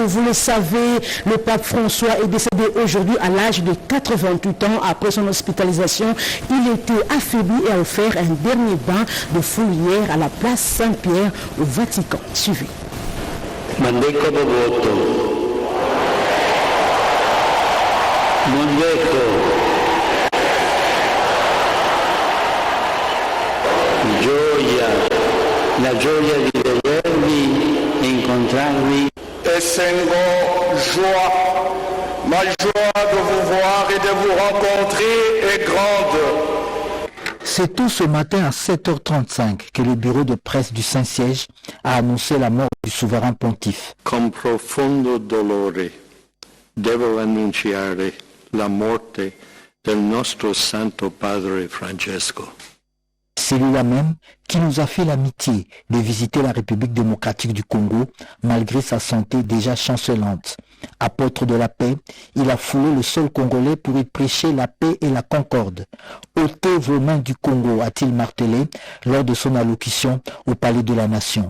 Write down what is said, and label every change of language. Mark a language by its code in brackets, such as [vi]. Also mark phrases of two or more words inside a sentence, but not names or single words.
[fr] Vous le savez, le pape François est décédé aujourd'hui à l'âge de 88 ans. Après son hospitalisation, il était affaibli et a offert un dernier bain de foule hier à la place Saint-Pierre au Vatican. Suivez. [ln] Mandeko Boboto. Mandeko. [it] Gioia. La gioia di vedervi. [ln] Essengo, [fr] joie. Ma joie de vous voir et de vous rencontrer est grande. C'est tout ce matin à 7h35 que le bureau de presse du Saint-Siège a annoncé la mort du souverain pontife. [it] Con profondo dolore devo annunciare la morte del nostro Santo Padre Francesco. [fr] C'est lui-là même qui nous a fait l'amitié de visiter la République démocratique du Congo malgré sa santé déjà chancelante. Apôtre de la paix, il a foulé le sol congolais pour y prêcher la paix et la concorde. Ôtez vos mains du Congo, a-t-il martelé lors de son allocution au Palais de la Nation.